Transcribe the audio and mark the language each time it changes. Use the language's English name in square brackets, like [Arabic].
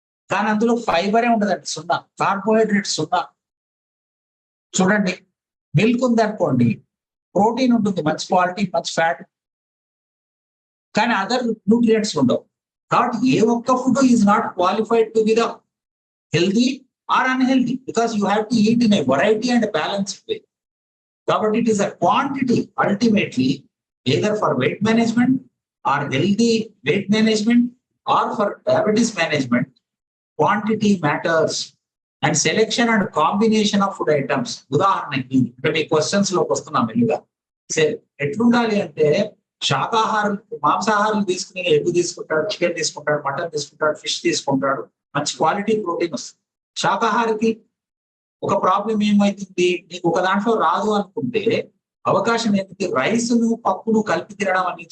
[Telugu] కానీ అందులో ఫైబరే ఉండదండి, సున్నా. కార్బోహైడ్రేట్స్ సున్నా. చూడండి, మిల్క్ ఉంది అనుకోండి, ప్రోటీన్ ఉంటుంది, మంచి క్వాలిటీ, మంచి ఫ్యాట్, కానీ అదర్ న్యూట్రియంట్స్ ఉండవు. కాబట్టి ఏ ఒక్క food [English] Is not qualified to be the healthy or unhealthy, because you have to eat in a variety and a balanced way. కాబట్టి it is a quantity ultimately, either for weight management or healthy weight management or for diabetes management. Quantity matters, and selection and combination of food items. [Telugu] ఉదాహరణకి ఇక్కడ మీ questions లోకి వస్తున్నాం మెల్లిగా. ఎట్లుండాలి అంటే శాకాహారం, మాంసాహారం తీసుకుని ఎగ్ తీసుకుంటాడు, చికెన్ తీసుకుంటాడు, మటన్ తీసుకుంటాడు, ఫిష్ తీసుకుంటాడు, మంచి క్వాలిటీ ప్రోటీన్ వస్తుంది. శాకాహారికి ఒక ప్రాబ్లం ఏమైతుంది, నీకు ఒక దాంట్లో రాదు అనుకుంటే అవకాశం ఏంటంటే రైస్ను పప్పును కలిపి తినడం అనేది.